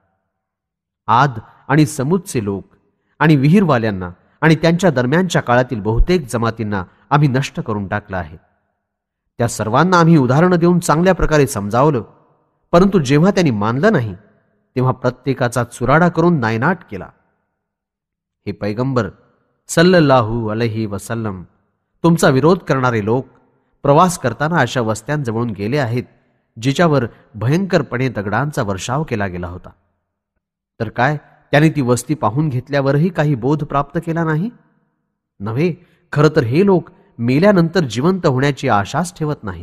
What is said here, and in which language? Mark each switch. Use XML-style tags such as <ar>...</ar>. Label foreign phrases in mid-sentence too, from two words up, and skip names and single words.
<mr>आद आणि समूदचे लोक आणि विहीरवाल्यांना आणि त्यांच्या दरम्यानच्या काळातील बहुतेक जमातींना आम्ही नष्ट करून टाकलं आहे. त्या सर्वांना आम्ही उदाहरणं देऊन चांगल्या प्रकारे समजावलं, परंतु जेव्हा त्यांनी मानलं नाही तेव्हा प्रत्येकाचा चुराडा करून नायनाट केला.</mr> <ar>हे पैगंबर صلى الله عليه وسلم,</ar> <mr>तुमचा विरोध करणारे लोक प्रवास करताना अशा वस्त्यांजवळून गेले आहेत जिच्यावर भयंकरपणे दगडांचा वर्षाव केला गेला होता. तर काय त्याने ती वस्ती पाहून घेतल्यावरही काही बोध प्राप्त केला नाही? नव्हे, खरं तर हे लोक मेल्यानंतर जिवंत होण्याची आशाच ठेवत नाहीत.</mr>